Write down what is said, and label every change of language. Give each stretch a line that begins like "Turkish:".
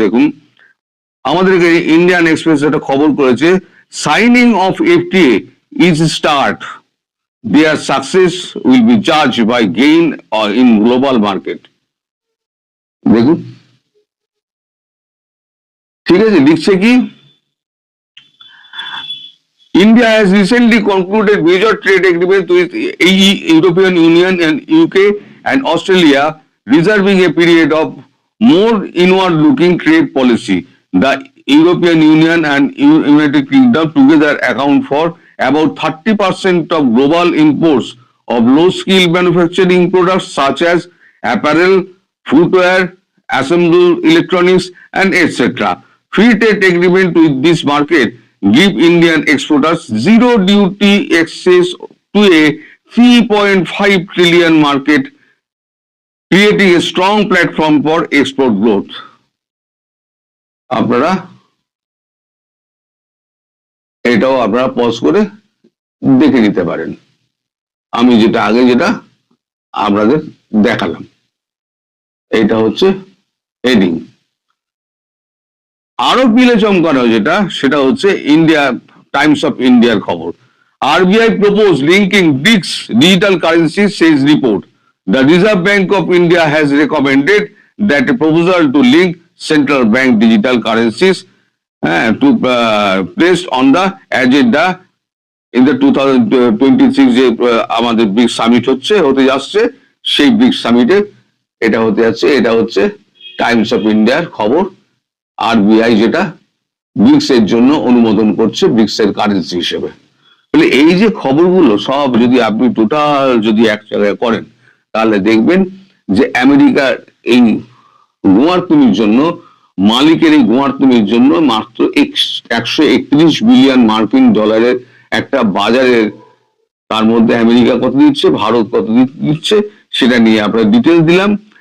Bangla: দেখুন, আমাদেরকে Indian express একটা খবর করেছে,
English: Signing off FTA is start, there success will be জাজ by gain in global market.
Bangla: দেখুন, ঠিক আছে, লিখছে কি,
English: India has recently concluded major trade agreements with European Union and UK and Australia, reserving a period of more inward-looking trade policy. The European Union and United Kingdom together account for about 30% of global imports of low-skilled manufacturing products such as apparel, footwear, assembled electronics, and etc. Free trade agreement with this market give Indian exporters zero duty access to a 3.5 trillion market, creating a strong platform for export growth.
Bangla: আপনারা এটাও আপনারা pause করে দেখে নিতে পারেন। আমি যেটা আপনাদের দেখালাম, এটা হচ্ছে হেডিং। আরো পিলে চমকানো যেটা, সেটা হচ্ছে ইন্ডিয়া টাইমস অফ ইন্ডিয়ার খবর।
English: RBI proposed linking BRICS digital currencies, says report. The Reserve Bank of India has recommended that a proposal to link central bank digital currencies to placed on the agenda in the 2026
Bangla: যে আমাদের bricks summit হতে যাচ্ছে, সেই bricks সামিটে এটা হতে যাচ্ছে। এটা হচ্ছে টাইমস অফ ইন্ডিয়ার খবর। আরবিআই যেটা ব্রিক্স এর জন্য অনুমোদন করছে ব্রিক্স এর কারেন্সি হিসেবে। এই যে খবরগুলো সব যদি আপনি টোটাল যদি এক জায়গায় করেন, তাহলে দেখবেন যে আমেরিকার এই গোয়ার্তুমির জন্য, মালিকের এই গোয়ার্তুমির জন্য মাত্র 131 বিলিয়ন মার্কিন ডলারের একটা বাজারের, তার মধ্যে আমেরিকা কত দিচ্ছে, ভারত কত দিচ্ছে, সেটা নিয়ে আপনার ডিটেলস দিলাম।